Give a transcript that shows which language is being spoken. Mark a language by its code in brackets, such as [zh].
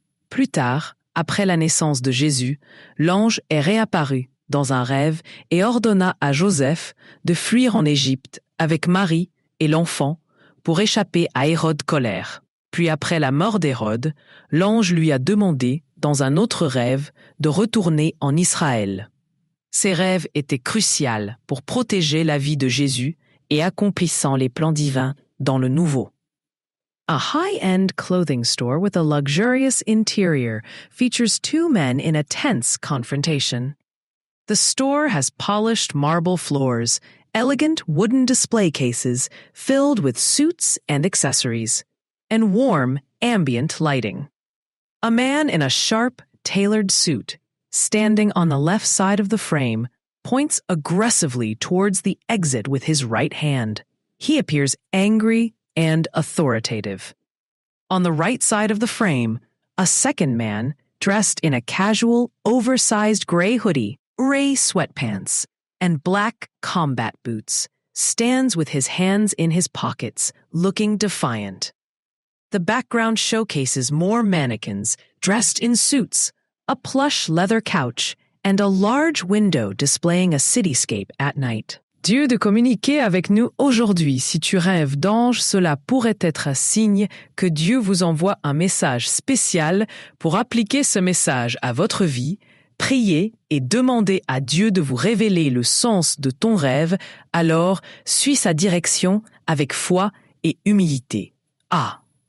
[fr] Plus tard, après la naissance de Jésus, l'ange est réapparu dans un rêve et ordonna à Joseph de fuir en Égypte avec Marie et l'enfant pour échapper à Hérode colère. Puis après la mort d'Hérode, l'ange lui a demandé, dans un autre rêve, de retourner en Israël. Ces rêves étaient cruciaux pour protéger la vie de Jésus et accomplissant les plans divins dans le Nouveau. [en] A high-end clothing store with a luxurious interior features two men in a tense confrontation. The store has polished marble floors, elegant wooden display cases filled with suits and accessories, and warm, ambient lighting. A man in a sharp, tailored suit, standing on the left side of the frame, points aggressively towards the exit with his right hand. He appears angry and authoritative. On the right side of the frame, a second man, dressed in a casual, oversized gray hoodie, gray sweatpants, and black combat boots, stands with his hands in his pockets, looking defiant. The background showcases more mannequins dressed in suits, a plush leather couch, and a large window displaying a cityscape at night. [fr] Dieu de communiquer avec nous aujourd'hui. Si tu rêves d'ange, cela pourrait être un signe que Dieu vous envoie un message spécial pour appliquer ce message à votre vie, Priez et demandez à Dieu de vous révéler le sens de ton rêve, alors suis sa direction avec foi et humilité. Ah!